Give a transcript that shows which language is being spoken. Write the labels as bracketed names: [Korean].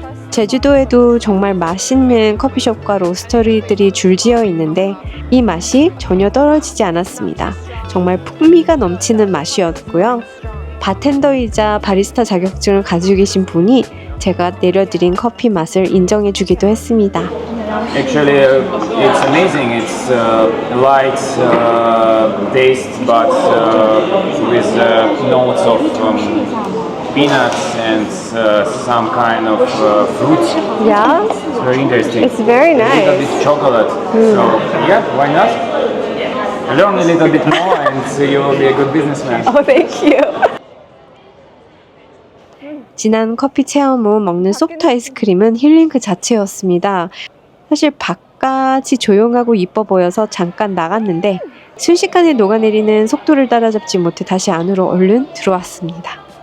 [Korean] 제주도에도 정말 맛있는 커피숍과 로스터리들이 줄지어 있는데 이 맛이 전혀 떨어지지 않았습니다. 정말 풍미가 넘치는 맛이었고요. 바텐더이자 바리스타 자격증을 가지고 계신 분이 제가 내려드린 커피 맛을 인정해 주기도 했습니다. [English] Actually, it's amazing. It's light taste, but with notes of peanuts and some kind of fruit. Yeah, It's very interesting. it's very A little nice. bit chocolate. So yeah, why not? Learn a little bit more, and you will be a good businessman. Oh, thank you. [Korean] 지난 커피 체험 후 먹는 소프트 아이스크림은 힐링 그 자체였습니다. 사실 바깥이 조용하고 이뻐 보여서 잠깐 나갔는데 순식간에 녹아내리는 속도를 따라잡지 못해 다시 안으로 얼른 들어왔습니다.